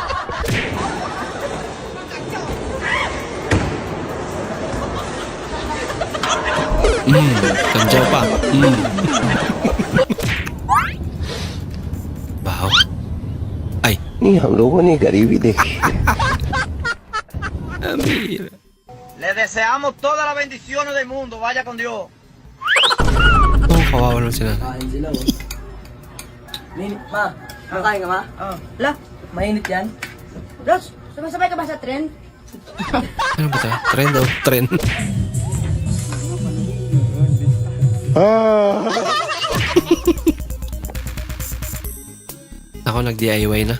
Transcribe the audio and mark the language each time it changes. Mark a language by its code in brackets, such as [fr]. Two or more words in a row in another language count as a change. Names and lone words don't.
[tl] Kanjaw pa. Baho. Ay. Ni [hi] हम लोगों ने गरीबी देखी. Amira. [es] Le deseamos todas las bendiciones del mundo. Vaya con Dios. [tl] Oh, kawawa naman sila. Kain sila, oh. Ma, makain ka, ma? Oo. La, mainit yan. Ross, sumasabay ka ba sa trend? Ano ba ito? Trend o? Trend. Ako nag-DIY na.